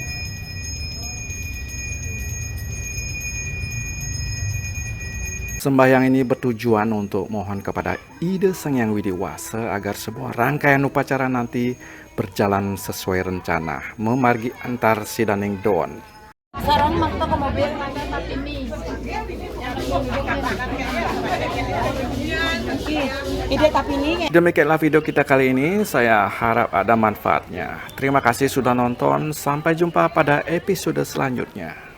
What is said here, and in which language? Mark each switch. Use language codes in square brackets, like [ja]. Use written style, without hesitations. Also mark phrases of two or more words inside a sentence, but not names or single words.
[id] Sembahyang ini bertujuan untuk mohon kepada Ida Sang Hyang Widiwasa agar semua rangkaian upacara nanti berjalan sesuai rencana, [ban] memargi antar sidaning don. Sarang makto ke mobil ini. Ide tapi ini. [id] Demikianlah video kita kali ini, saya harap ada manfaatnya. Terima kasih sudah nonton, sampai jumpa pada episode selanjutnya.